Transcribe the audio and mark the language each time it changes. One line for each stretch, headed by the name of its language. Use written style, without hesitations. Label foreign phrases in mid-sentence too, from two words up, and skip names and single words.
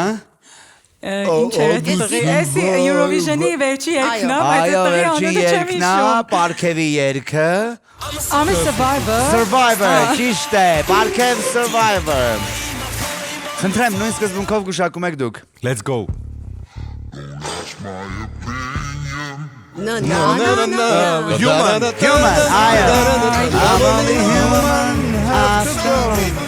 Armenian: Ինչ է տղի, այս Eurovision-ի վերջի երգն է, բայց Այո, տղի վերջի անունը չեմ երգն է, հիշում։ Պարքևի երգը։
English: I'm a survivor։ Survivor,
Armenian: ճիշտ է, Պարքև Survivor։ Խնդրեմ, նույն սկզբունքով գուշակում եք դուք։
English: Let's go։
Armenian: Human, այո։
English: I'm only human after.